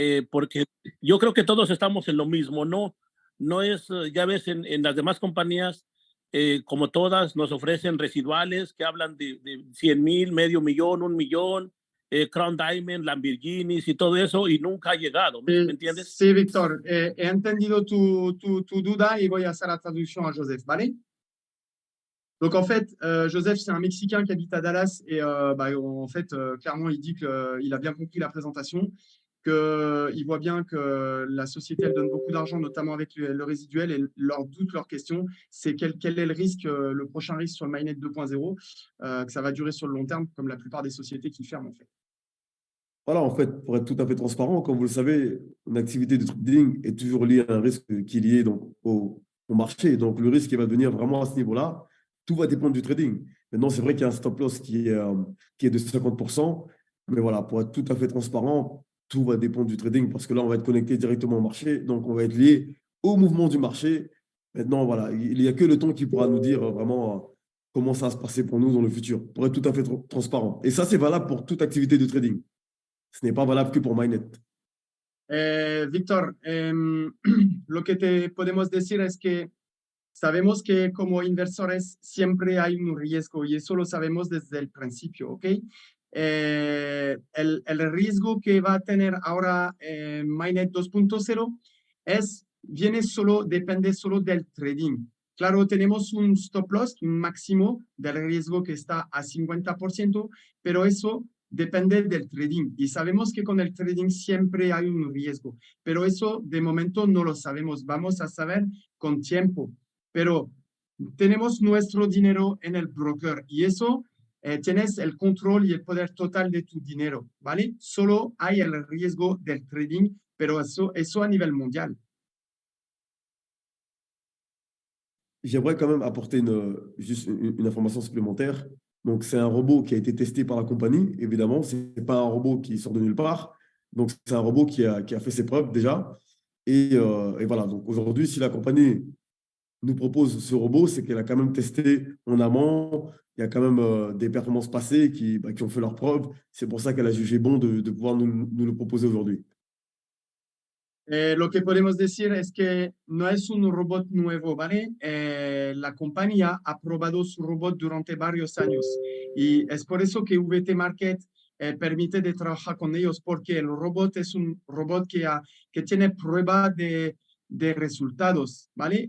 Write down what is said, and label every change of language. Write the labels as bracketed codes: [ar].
[es] Porque yo creo que todos estamos en lo mismo, no es, ya ves, en las demás compañías, como todas, nos ofrecen residuales que hablan de 100,000, medio millón, 1,000,000, Crown Diamond, Lamborghinis y todo eso, y nunca ha llegado, ¿me entiendes? Sí, Víctor, he entendido tu duda y voy a hacer la traducción a Joseph, ¿vale? [fr] Donc, en fait, Joseph, c'est un Mexicain qui habite à Dallas et en fait, clairement, il dit qu'il a bien compris la présentation, qu'il voit bien que la société, elle donne beaucoup d'argent, notamment avec le résiduel, et leur doute, leur question, c'est quel est le risque, le prochain risque sur le Mainnet 2.0, que ça va durer sur le long terme, comme la plupart des sociétés qui ferment, en fait. Voilà, en fait, pour être tout à fait transparent, comme vous le savez, une activité de trading est toujours liée à un risque qui est lié donc, au marché. Donc, le risque qui va venir vraiment à ce niveau-là, tout va dépendre du trading. Maintenant, c'est vrai qu'il y a un stop loss qui est de 50%, mais voilà, pour être tout à fait transparent, tout va dépendre du trading parce que là, on va être connecté directement au marché, donc on va être lié au mouvement du marché. Maintenant, voilà, il n'y a que le temps qui pourra nous dire vraiment comment ça va se passer pour nous dans le futur, pour être tout à fait transparent. Et ça, c'est valable pour toute activité de trading. Ce n'est pas valable que pour Mainnet. [es] Víctor, lo que te podemos decir es que sabemos que como inversores siempre hay un riesgo y eso lo sabemos desde el principio, ¿ok? El riesgo que va a tener ahora Mainnet 2.0 depende solo del trading. Claro, tenemos un stop loss, un máximo del riesgo que está a 50%, pero eso depende del trading. Y sabemos que con el trading siempre hay un riesgo, pero eso de momento no lo sabemos. Vamos a saber con tiempo. Pero tenemos nuestro dinero en el broker y eso tienes el control y el poder total de tu dinero, ¿vale? Solo hay el riesgo del trading, pero eso a nivel mondial. [fr] J'aimerais quand même apporter juste une information supplémentaire. Donc, c'est un robot qui a été testé par la compagnie, évidemment. Ce n'est pas un robot qui sort de nulle part. Donc, c'est un robot qui a fait ses preuves déjà. Et voilà, donc aujourd'hui, si la compagnie nous propose ce robot, c'est qu'elle a quand même testé en amont. Il y a quand même des performances passées qui ont fait leurs preuves. C'est pour ça qu'elle a jugé bon de pouvoir nous le proposer aujourd'hui. [es] Lo que podemos decir es que no es un robot nuevo, ¿vale? La compañía ha probado su robot durante varios años y es por eso que VT Market permite de trabajar con ellos, porque el robot es un robot que tiene prueba de resultados, ¿vale?